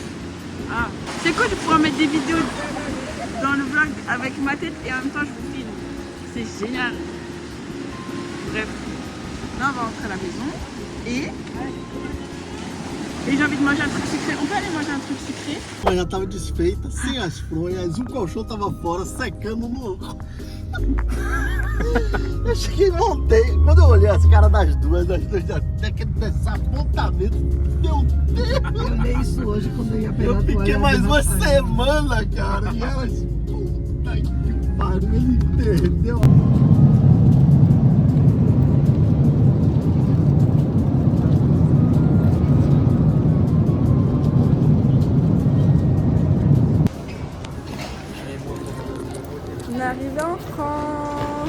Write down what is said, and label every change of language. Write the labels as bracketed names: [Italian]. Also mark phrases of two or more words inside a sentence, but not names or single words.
[French] Ah, c'est cool de pouvoir mettre des vidéos dans le vlog avec ma tête et en même temps je vous filme. C'est génial. Bref, là on va rentrer à la maison et j'ai envie de manger un truc sucré. On peut aller manger un truc sucré? [Portuguese] Ela já tava desfeita, sem as fronhas, o colchão tava fora, secando no... Eu cheguei e montei. Quando eu olhei as caras das duas daquele desapontamento, meu Deus! Eu olhei isso hoje quando eu ia pegar. Eu fiquei mais uma semana, cara. E elas, puta que pariu, ele perdeu. [French] On est arrivé en France.